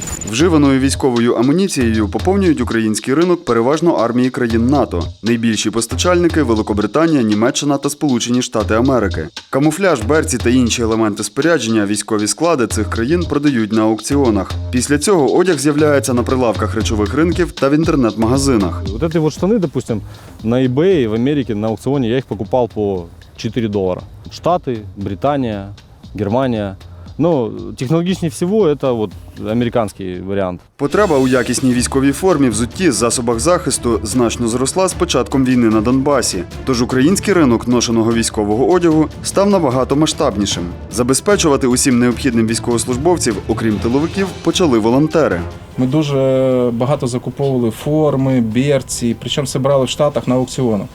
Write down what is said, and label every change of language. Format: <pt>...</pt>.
<uk>Вживаною військовою амуніцією поповнюють український ринок переважно армії країн НАТО. Найбільші постачальники – Великобританія, Німеччина та Сполучені Штати Америки. Камуфляж, берці та інші елементи спорядження військові склади цих країн продають на аукціонах. Після цього одяг з'являється на прилавках речових ринків та в інтернет-магазинах.</uk> <ru>Вот эти вот штаны, допустим, на eBay в Америке на аукционе я их покупал по $4. Штаты, Британия, Германия. Но технологичнее всего это вот американский варіант.</ru> <uk>Потреба у якісній військовій формі, взутті, засобах захисту значно зросла з початком війни на Донбасі. Тож український ринок ношеного військового одягу став набагато масштабнішим. Забезпечувати усім необхідним військовослужбовців, окрім тиловиків, почали волонтери. Ми дуже багато закуповували форми, берці, причому все брали в Штатах на аукціонах.</uk>